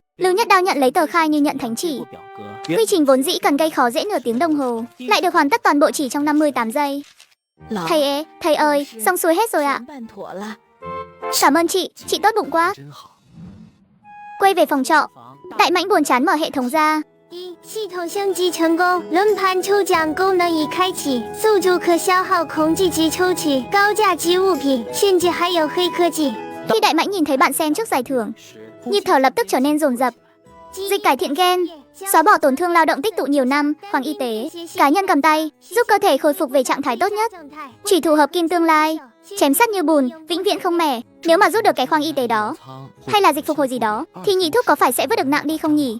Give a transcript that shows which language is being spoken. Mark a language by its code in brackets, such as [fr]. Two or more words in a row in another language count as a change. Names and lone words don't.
[vi] Lưu Nhất Đao nhận lấy tờ khai như nhận thánh chỉ. Quy trình vốn dĩ cần gây khó dễ nửa tiếng đồng hồ, lại được hoàn tất toàn bộ chỉ trong 58 giây. Thầy ơi, xong xuôi hết rồi ạ. Cảm ơn chị tốt bụng quá. Quay về phòng trọ, Đại Mãnh buồn chán mở hệ thống ra. [zh] 系统升级成功，轮盘抽奖功能已开启，宿主可消耗空气级抽取高价值物品，甚至还有黑科技。 [vi] Khi Đại Mãnh nhìn thấy bạn xem trước giải thưởng, nhịp thở lập tức trở nên dồn dập. Dịch cải thiện gen, xóa bỏ tổn thương lao động tích tụ nhiều năm, khoáng y tế, cá nhân cầm tay, giúp cơ thể khôi phục về trạng thái tốt nhất. Chủy thủ hợp kim tương lai, chém sắt như bùn, vĩnh viễn không mẻ. Nếu mà rút được cái khoáng y tế đó, hay là dịch phục hồi gì đó, thì nhị thúc có phải sẽ vứt được nặng đi không nhỉ?